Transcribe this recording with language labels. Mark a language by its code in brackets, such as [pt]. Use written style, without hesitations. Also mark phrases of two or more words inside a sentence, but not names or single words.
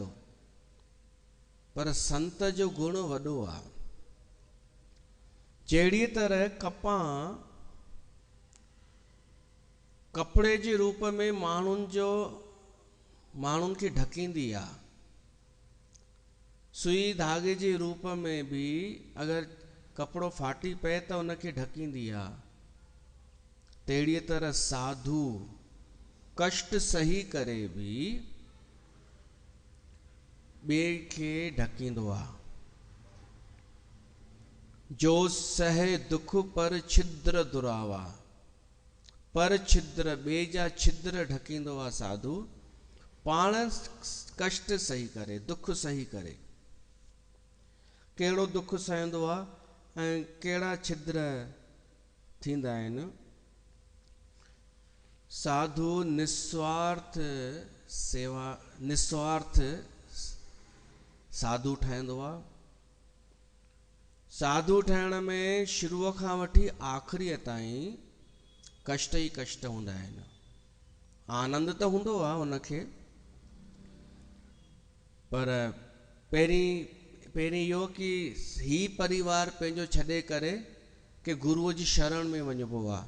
[sd] पर संत जो गुण वॾो आहे। जहिड़ी तरह कपां कपिड़े जे रूप में माण्हुनि खे ढकींदी आहे, सुई धागे जे रूप में भी अगर कपिड़ो फाटी पए त उनखे ढकींदी आहे, तहिड़ी तरह साधु कष्ट सही करे भी ॿिए खे ढकींदो आहे। [awa] जो सहे दुख पर छिद्र दुरावा, [sd] पर छिद्र ॿिए जा छिद्र ढकींदो आहे साधु, पाण कष्ट सही करे, दुख सही करे। कहिड़ो दुख सहंदो आहे ऐं कहिड़ा छिद्र थींदा आहिनि। साधु निस्वार्थ सेवा, निस्वार्थ साधु ठहंदो आहे। साधु ठहण में शुरूअ खां वठी आख़िरीअ ताईं कष्ट ई कष्ट हूंदा आहिनि। आनंद त हूंदो आहे उनखे, पर पहिरीं इहो कि ही परिवार पंहिंजो छॾे करे कि गुरूअ जी शरण में वञिबो आहे।